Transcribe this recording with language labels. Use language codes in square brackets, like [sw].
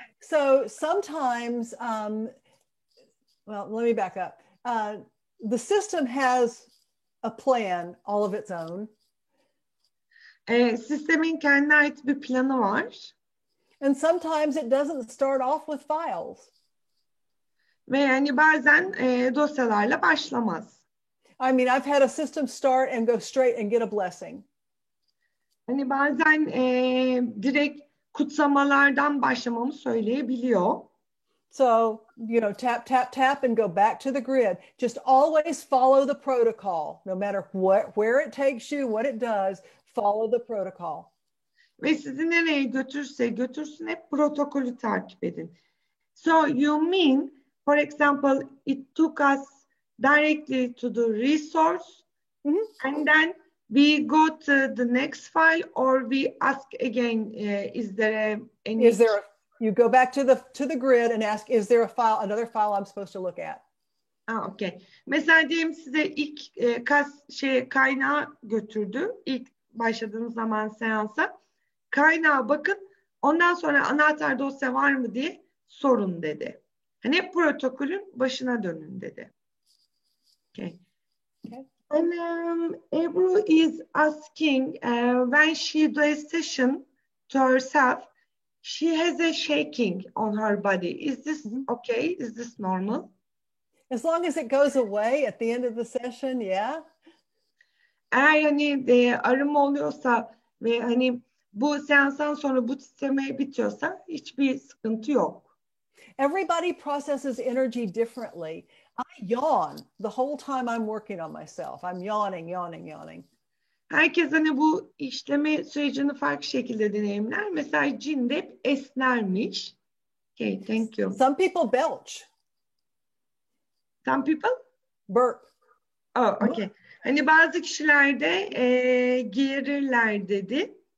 [en] So sometimes, well, let me back up. The system has a plan all of its own. [tr] Sistemin kendine ait bir planı var. [en] And sometimes it doesn't start off with files. [tr] Ve yani bazen dosyalarla başlamaz. [en] I mean, I've had a system start and go straight and get a blessing. [tr] Hani bazen direkt kutsamalardan başlamamı söyleyebiliyor. [en] So, you know, tap, tap, tap and go back to the grid. Just always follow the protocol. No matter where it takes you, what it does, follow the protocol. [tr] Ve sizi nereye götürse götürsün hep protokolü takip edin. [en] So you mean, for example, it took us directly to the resource, and then we go to the next file, or we ask again, is there you go back to the grid and ask, is there another file I'm supposed to look at? Okay. [tr] Mesela diyelim size ilk kaynağı götürdü. İlk başladığınız zaman seansa. Kaynağa bakın. Ondan sonra anahtar dosya var mı diye sorun dedi. Hani hep protokolün başına dönün dedi. [en] Okay. And Ebru is asking, when she does a session to herself, she has a shaking on her body. Is this okay? Is this normal? As long as it goes away at the end of the session, yeah. [tr] Eğer hani arınma oluyorsa ve hani bu seanstan sonra bu titreme bitiyorsa hiçbir sıkıntı yok. [en] Everybody processes energy differently. I yawn the whole time I'm working on myself. I'm yawning. [tr] Herkes hani bu işleme sürecini farklı şekilde deneyimler. Mesela Cin de hep esnermiş. [en] Okay, thank you. Some people belch. Some people? Burp. Oh, okay. [tr] Hani bazı kişilerde geğirirler dedi.